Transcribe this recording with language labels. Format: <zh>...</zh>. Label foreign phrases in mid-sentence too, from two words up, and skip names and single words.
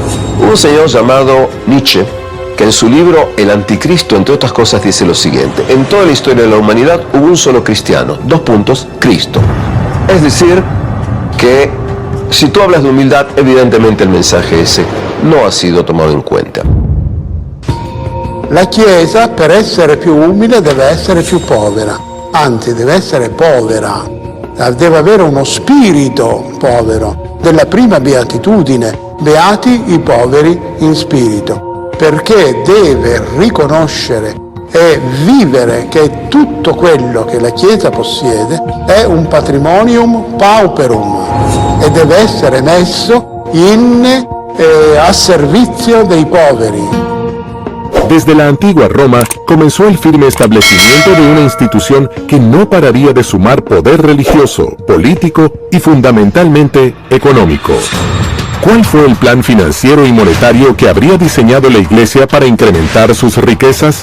<es>Un señor llamado Nietzsche, que en su libro El Anticristo, entre otras cosas, dice lo siguiente: en toda la historia de la humanidad hubo un solo cristiano, Cristo. Es decir, que si tú hablas de humildad, evidentemente el mensaje ese no ha sido tomado in cuenta.</es> <it>La Chiesa, per essere più umile, deve essere più povera, anzi deve essere povera, deve avere uno spirito povero, della prima beatitudine, beati i poveri in spirito, perché deve riconoscere e vivere che tutto quello che la Chiesa possiede è un</it> <la>patrimonium pauperum</la> <it>e deve essere messo a servizio dei poveri.</it> <es>Desde la antigua Roma comenzó el firme establecimiento de una institución que no pararía de sumar poder religioso, político y fundamentalmente económico. ¿Cuál fue el plan financiero y monetario que habría diseñado la Iglesia para incrementar sus riquezas?</es>